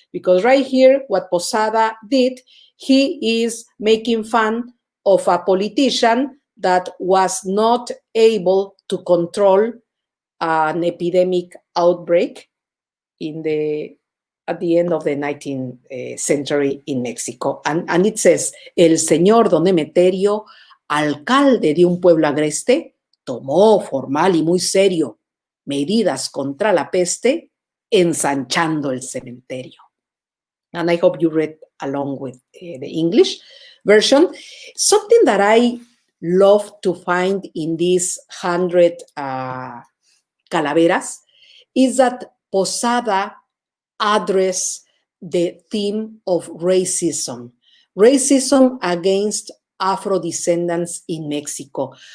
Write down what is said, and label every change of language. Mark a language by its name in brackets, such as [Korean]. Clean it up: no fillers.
[English] Because right here, what Posada did, he is making fun of a politician that was not able to control an epidemic outbreak at the end of the 19th century in Mexico. And it says, [Spanish] el señor Don Emeterio, alcalde de un pueblo agreste, tomó formal y muy serio medidas contra la peste, ensanchando el cementerio. [English] And I hope you read along with the English version. Something that I love to find in these 100 calaveras is that Posada address the theme of racism against Afro-descendants in Mexico.